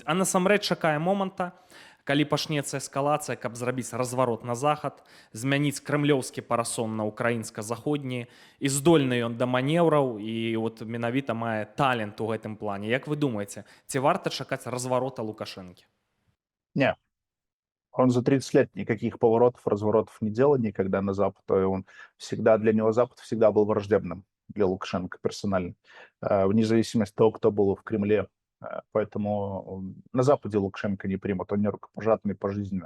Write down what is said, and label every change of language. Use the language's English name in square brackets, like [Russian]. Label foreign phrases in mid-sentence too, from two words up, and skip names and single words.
[Belarusian] А насамрэч чакае моманта, калі пачнецца эскалацыя, каб зрабіць разварот на захад, змяніць крэмлёўскі парасон на украінска-заходні, і здольны ён да манеўраў, і от менавіта мае талент у гэтым плане. Як вы думаеце, ці варта чакаць разворота Лукашэнкі? [Russian] Не. Он за 30 лет никаких поворотов, разворотов не делал никогда на Запад. Он всегда, для него Запад всегда был враждебным для Лукашенко персонально, вне зависимости от того, кто был в Кремле. Поэтому на Западе Лукашенко не примут, он не рукопожатный пожизненно.